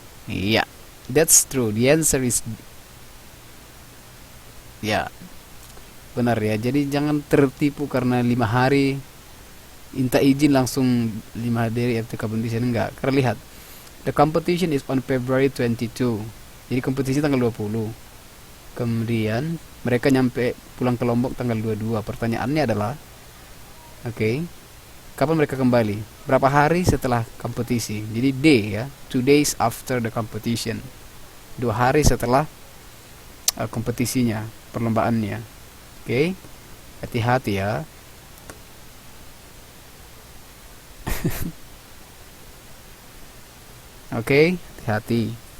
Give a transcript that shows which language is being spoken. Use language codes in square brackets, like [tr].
[en] Iya, that's true. The answer is ya, [id] benar ya. Jadi jangan tertipu karena 5 hari minta izin langsung 5 hari [en] after competition, [id] enggak. Karena lihat, [en] the competition is on February 22. [id] Jadi kompetisi tanggal 20. Kemudian mereka nyampe pulang ke Lombok tanggal 22. Pertanyaannya adalah, oke, kapan mereka kembali? Berapa hari setelah kompetisi? Jadi D ya, [en] 2 days after the competition. [id] 2 hari setelah kompetisinya, perlombaannya. Oke, hati-hati ya. Oke, hati-hati.